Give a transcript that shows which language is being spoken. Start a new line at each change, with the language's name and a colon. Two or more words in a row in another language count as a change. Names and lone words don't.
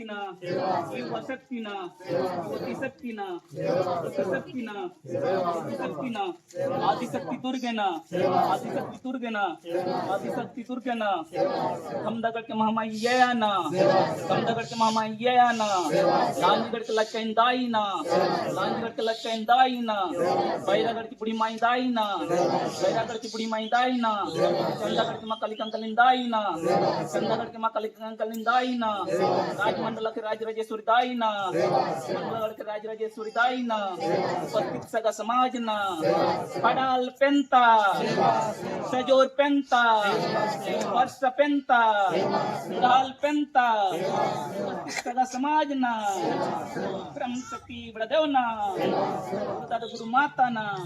Chhattisgarhi: ना युवा शक्ति ना युवती शक्ति ना शक्ति ना शक्ति ना आदिशक्ति दुर्गे ना आदिशक्ति दुर्गे ना आदिशक्ति दुर्गे ना खमदगढ़ के महामाई ये ना खमदगढ़ के महामाई ये ना लांजगढ़ के लचैन दाई ना लांजगढ़ के लचैन दाई ना बैरागढ़ की बुढ़ी माई दाई ना बैरागढ़ की बुढ़ी माई दाई ना चंदागढ़ की माँ कलिकंकलिन दाई ना चंदागढ़ की माँ कलिकंकलिन दाई ना राजमंडल के राजराजेश्वरी दाई ना मंडलगढ़ के राजराजेश्वरी दाई ना उपस्थित सगा समाज ना
Gondi: पडाल पेंता सजोर पेंता वर्ष पेंता डाल पेंता
Chhattisgarhi: उपस्थित सगा समाज ना ब्रह्म शक्ति बड़ा देव ना दादा गुरु माता ना